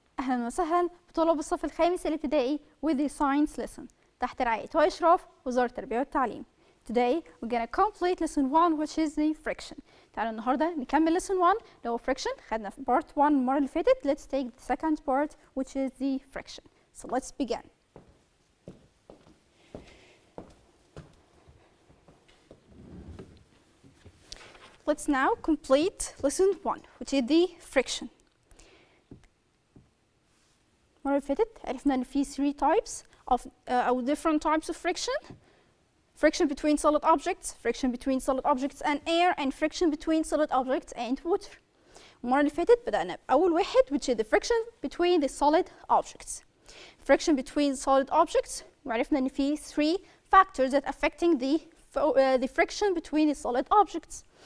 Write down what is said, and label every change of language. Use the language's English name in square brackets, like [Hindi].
[Arabic] أهلا وسهلا بطلاب الصف الخامس الابتدائي [English] with the science lesson [Arabic] تحت رعاية وإشراف وزارة التربية والتعليم. [English] Today we're gonna complete lesson 1 which is the friction. [Arabic] تعالوا النهاردة نكمل lesson 1 اللي هو friction. خدنا في part 1 المرة اللي فاتت. [English] Let's take the second part which is the friction. So let's begin. Let's now complete lesson 1 which is the friction. [Arabic] المرة اللي فاتت عرفنا إن في 3 types of أو [English] different types of friction. Friction between solid objects, friction between solid objects and air, and friction between solid objects and water. [Arabic] المرة اللي فاتت بدأنا بأول واحد [English] which is the friction between the solid objects. Friction between solid objects [Arabic] وعرفنا إن في [English] 3 factors that affecting the friction between the solid objects.